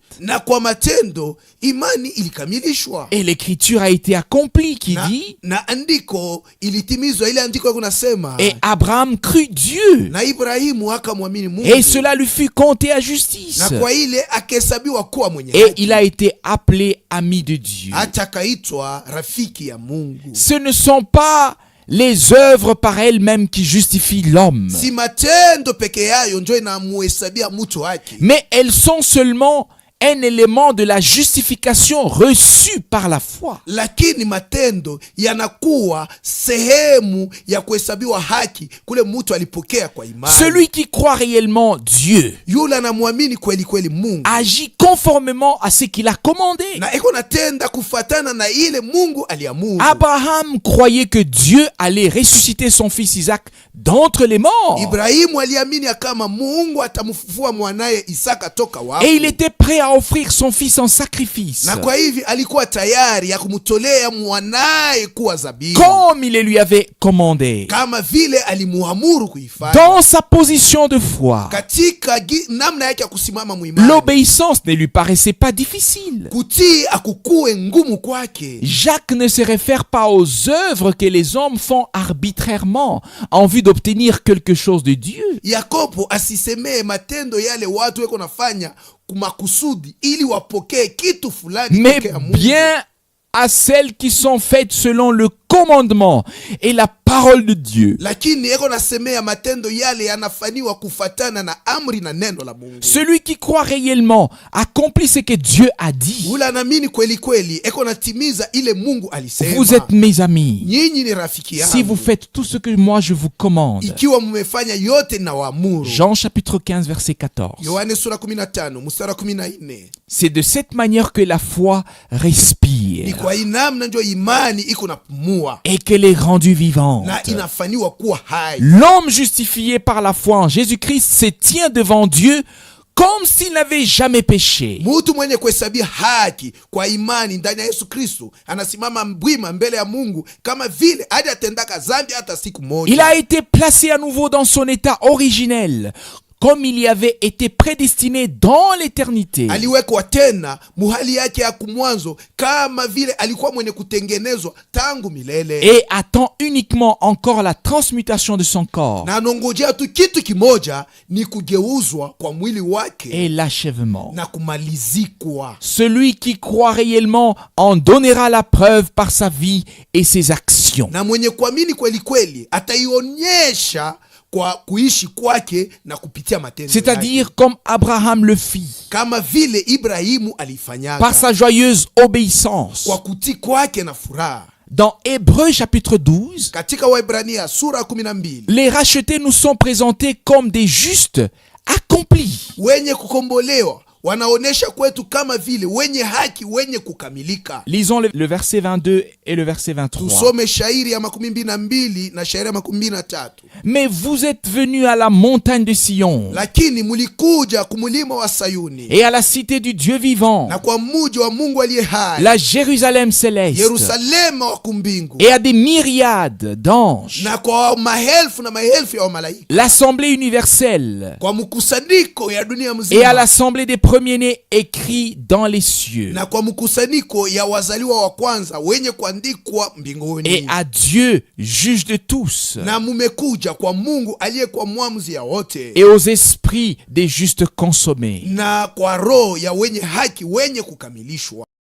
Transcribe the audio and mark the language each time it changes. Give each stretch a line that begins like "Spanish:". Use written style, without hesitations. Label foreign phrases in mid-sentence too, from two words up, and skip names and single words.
Swahili: na kwa matendo imani ilikamilishwa.
French: Et l'écriture a été accomplie qui dit,
Swahili: Na andiko ilitimizwa, ile andiko kunasema,
French: et Abraham crut Dieu,
Swahili: na Ibrahimu akamwamini Mungu,
French: et cela lui fut compté à justice.
Swahili: na kwa ile akahesabiwa kuwa mwenye
French: Et
Swahili: haki,
French: il a été appelé ami de Dieu.
Swahili: hata akaitwa rafiki ya Mungu.
French: Ce ne sont pas les œuvres par elles-mêmes qui justifient l'homme,
Swahili: Si matendo peke yayo njo inamuhesabia mtu haki,
French: mais elles sont seulement un élément de la justification reçue par la foi.
Swahili: lakini matendo yanakuwa sehemu ya kuhesabiwa haki kule mtu alipokea kwa imani.
French: Celui qui croit réellement Dieu
Swahili: Yule anamwamini kweli kweli Mungu,
French: agit conformément à ce qu'il a commandé.
Swahili: na iko natenda kufatana na ile Mungu aliamuru.
French: Abraham croyait que Dieu allait ressusciter son fils Isaac d'entre les morts.
Swahili: Ibrahimu aliamini ya kama Mungu atamfufua mwanaye Isaka toka wafu,
French: Et il était prêt à offrir son fils en sacrifice,
Swahili: na kwa hivi alikuwa tayari ya kumtolea mwanaye kuwa zabihu,
French: comme il le lui avait commandé.
Swahili: kama vile alimuamuru kuifanya.
French: Dans sa position de foi,
Swahili: Katika namna yake ya kusimama muimani,
French: l'obéissance ne lui paraissait pas difficile.
Swahili: kutii akukue ngumu kwake.
French: Jacques ne se réfère pas aux œuvres que les hommes font arbitrairement en vue d'obtenir quelque chose de Dieu,
Swahili: Yakobo asisemee matendo yale watu weko nafanya kumakusudi ili wapokee kitu fulani
French: mais
Swahili: toka ya Mungu,
French: bien à celles qui sont faites selon le commandement et la parole de Dieu.
Swahili: lakini eko nasemea matendo yale yanafanywa kufatana na amri na neno la Mungu.
French: Celui qui croit réellement accomplit ce que Dieu a dit.
Swahili: Ule anaamini kweli kweli eko natimiza ile Mungu alisema.
French: Vous êtes mes amis
Swahili: Nyinyi ni rafiki yangu
French: si vous faites tout ce que moi je vous commande.
Swahili: ikiwa mmefanya yote na waamuru.
French: Jean chapitre 15 verset 14.
Swahili: Yohane sura 15 mstari 14.
French: C'est de cette manière que la foi
Swahili: Ni
French: respire
Swahili: kwa hii namna ndio imani iko napumua
French: et qu'elle est rendue vivante.
Swahili: na inafanywa kuwa hai.
French: L'homme justifié par la foi en Jésus-Christ se tient devant Dieu comme s'il n'avait jamais péché.
Swahili: Mtu mwenye kuhesabia haki kwa imani ndani ya Yesu Kristo anasimama mbwima mbele ya Mungu kama vile hadi atendaka dhambi hata siku moja.
French: Il a été placé à nouveau dans son état originel, comme il y avait été prédestiné dans l'éternité.
Swahili: Aliwekwa tena muhali yake ya kumwanzo kama vile alikuwa mwenye kutengenezwa tangu milele.
French: Et attend uniquement encore la transmutation de son corps
Swahili: Na anongojea tu kitu kimoja, ni kugeuzwa kwa mwili wake
French: et l'achèvement.
Swahili: na kumalizikwa.
French: Celui qui croit réellement en donnera la preuve par sa vie et ses actions.
Swahili: Na mwenye kuamini kweli kweli ataionyesha kwa kuishi kwake na kupitia matendo yake,
French: C'est-à-dire comme Abraham le fit,
Swahili: kama vile Ibrahimu alifanyaka
French: par sa joyeuse obéissance.
Swahili: kwa kutii kwake na furaha.
French: Dans Hébreux chapitre 12,
Swahili: Katika Waebrania sura 12,
French: les rachetés nous sont présentés comme des justes accomplis.
Swahili: wenye kukombolewa wanaonesha kwetu kama vile wenye haki, wenye kukamilika.
French: Lisons le verset 22 et le verset 23.
Swahili: Tusome shairi ya 22 na shairi ya 23.
French: Mais vous êtes venus à la montagne de Sion
Swahili: Lakini mulikuja kumulima wa Sayuni
French: et à la cité du Dieu vivant,
Swahili: na kwa muji wa Mungu aliye hai,
French: la Jérusalem céleste,
Swahili: Yerusalema wa kumbingu,
French: et à des myriades d'anges,
Swahili: na kwa maelfu na maelfu ya malaika,
French: l'assemblée universelle
Swahili: kwa mkusanyiko ya dunia
French: et à
Swahili: mzima,
French: l'assemblée des premiers-nés écrits dans les cieux,
Swahili: na kwa mkusanyiko ya wazaliwa wa kwanza wenye kuandikwa
French: et
Swahili: mbinguni.
French: à Dieu, juge de tous,
Swahili: Na mumekuja kwa Mungu aliyekuwa mwamuzi ya wote,
French: et aux esprits des justes consommés.
Swahili: na kwa roho ya wenye haki wenye kukamilishwa.